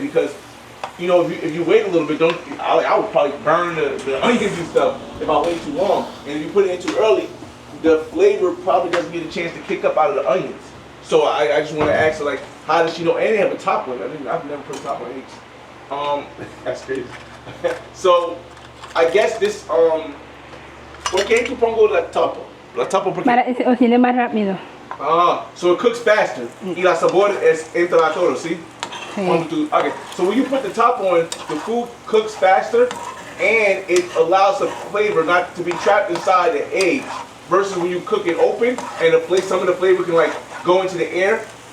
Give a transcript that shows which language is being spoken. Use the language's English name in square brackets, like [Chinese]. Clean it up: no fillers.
[English] Because you know, if you wait a little bit, I would probably burn the onions and stuff if I wait too long. And if you put it in too early, the flavor probably doesn't get a chance to kick up out of the onions. So I just want to ask her, like, how does she know? And they have a top one. I've never put a top on eggs. That's crazy. So I guess this [Spanish] ¿por qué tú pongo la tapa? La tapa porque Para que se cocine más rápido. [English] so it cooks faster. [Spanish] Y la sabor entra a todo, ¿sí? Sí. [English] Okay, so when you put the top on, the food cooks faster and it allows the flavor not to be trapped inside the eggs. Versus when you cook it open and some of the flavor can like go into the air.